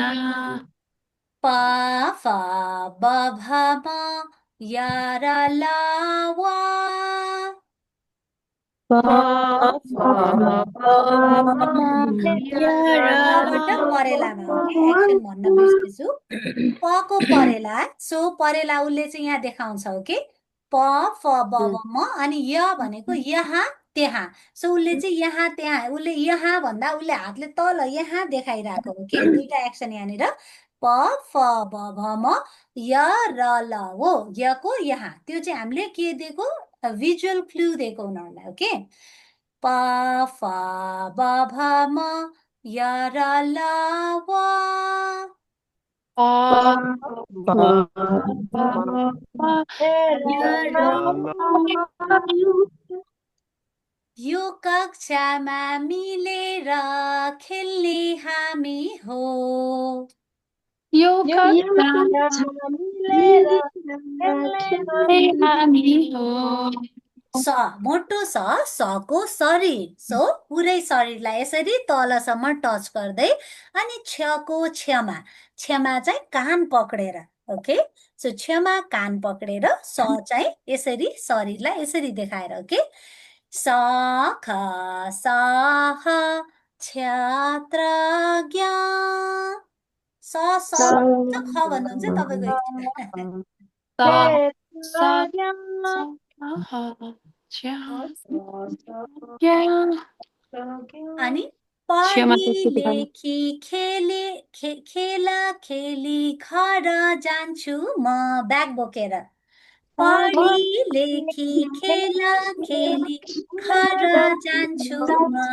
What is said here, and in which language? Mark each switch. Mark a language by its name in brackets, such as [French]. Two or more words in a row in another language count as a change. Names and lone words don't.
[Nepali] प फ ब भ म या र ल व परेलामा [English] OK action [Nepali] भन्न बिर्सेछु पको परेला सो परेला उसले चाहिँ यहाँ देखाउँछ ओके प फ ब म अनि य भनेको यहाँ त्यहाँ सो उसले चाहिँ यहाँ त्यहाँ उसले यहाँ भन्दा उसले हातले तल यहाँ देखाइरहेको ओके दुईटा एक्सन यहाँनिर प फ ब भ म य र ल हो यको यहाँ त्यो चाहिँ हामीले के दिएको [English] visual clue [Nepali] दिएको उनीहरूलाई ओके प फ ब भ म य र ल व यो कक्षामा मिलेर खेल्ने हामी हो यो कक्षामा मिलेर खेल्ने हामी हो स मोटो सको शरीर सो पुरै शरीरलाई यसरी तलसम्म टच गर्दै अनि छको क्षमा चाहिँ कान पक्रेर [English] OK so [Nepali] क्षमा कान पक्रेर स चाहिँ यसरी शरीरलाई यसरी देखाएर ओके स ख स ह क्षत्र ज्ञ स ख भन्नुहुन्छ तपाईँको अनि पढी लेखी खेला खेली घर जान्छु म ब्याग बोकेर पढी लेखी खेला खेली घर जान्छु म